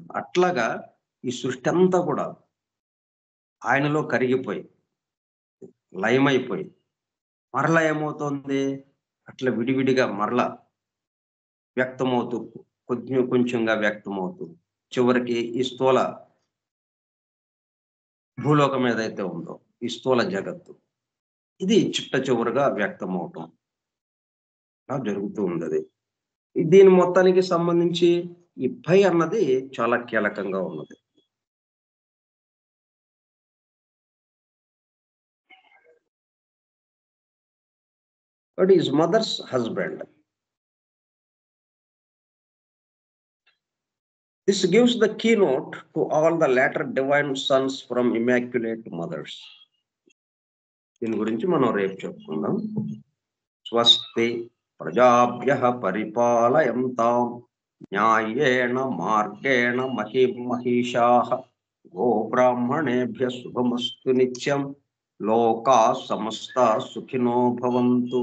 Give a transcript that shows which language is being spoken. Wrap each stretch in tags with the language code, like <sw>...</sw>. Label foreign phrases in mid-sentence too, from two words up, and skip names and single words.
<te>అట్లాగా ఈ సృష్టి అంతా కూడా ఆయనలో కరిగిపోయి లయమైపోయి మరలా ఏమవుతుంది, అట్లా విడివిడిగా మరలా వ్యక్తమవుతూ, కొంచెంగా వ్యక్తమవుతూ, చివరికి ఈ స్థూల భూలోకం ఏదైతే ఉందో, ఈ స్థూల జగత్తు, ఇది చిట్ట చివరిగా వ్యక్తమవటం జరుగుతూ ఉంది. దీని మొత్తానికి సంబంధించి ఈ భయ అన్నది చాలా కీలకంగా ఉన్నది.</te> <en>But his mother's husband. This gives the keynote to all the latter divine sons from immaculate mothers.</en> <te>దీని గురించి మనం రేపు చెప్పుకుందాం.</te> <sa>స్వస్తి ప్రజాభ్యః పరిపాలయంతాం న్యాయేన మార్గేణ మహిషాః గోబ్రాహ్మణేభ్యः శుభమస్తు నిత్యం. లోకా సమస్తా సుఖినో భవంతు.</sa>